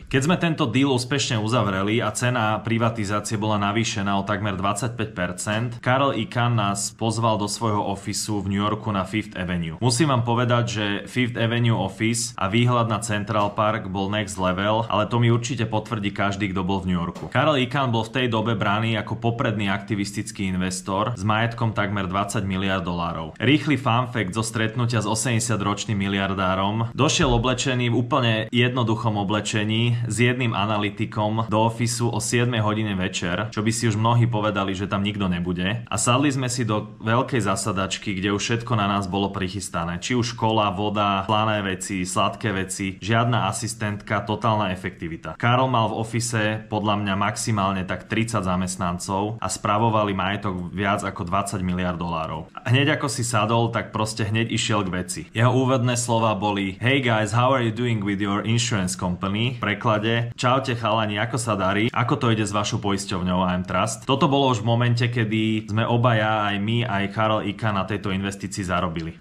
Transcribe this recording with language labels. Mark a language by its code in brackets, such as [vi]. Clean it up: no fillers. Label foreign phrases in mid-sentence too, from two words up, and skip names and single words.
[sk] Keď sme tento deal úspešne uzavreli a cena privatizácie bola navýšená o takmer 25%, Carl Icahn nás pozval do svojho ofisu v New Yorku na Fifth Avenue. Musím vám povedať, že Fifth Avenue office a výhľad na Central Park bol [en] next level, [sk] ale to mi určite potvrdí každý, kto bol v New Yorku. Carl Icahn bol v tej dobe braný ako popredný aktivistický investor s majetkom takmer 20 miliard dolárov. Rýchly [en] fun fact [sk] zo stretnutia s 80-ročným miliardárom: došiel oblečený v úplne jednoduchom oblečení s jedným analytikom do ofisu o 7 hodine večer, čo by si už mnohí povedali, že tam nikto nebude. A sadli sme si do veľkej zasadačky, kde už všetko na nás bolo prichystané. Či už škola, voda, slané veci, sladké veci, žiadna asistentka, totálna efektivita. Karol mal v ofise podľa mňa maximálne tak 30 zamestnancov a spravovali majetok viac ako 20 miliard dolárov. A hneď ako si sadol, tak proste hneď išiel k veci. Jeho úvodné slova boli: [en] Hey guys, how are you doing with your insurance company? [sk] V preklade: čaute chalani, ako sa darí? Ako to ide s vašou poisťovňou I'm Trust? Toto bolo už v momente, kedy sme obaja, aj my, aj Carl Icahn na tejto investícii zarobili.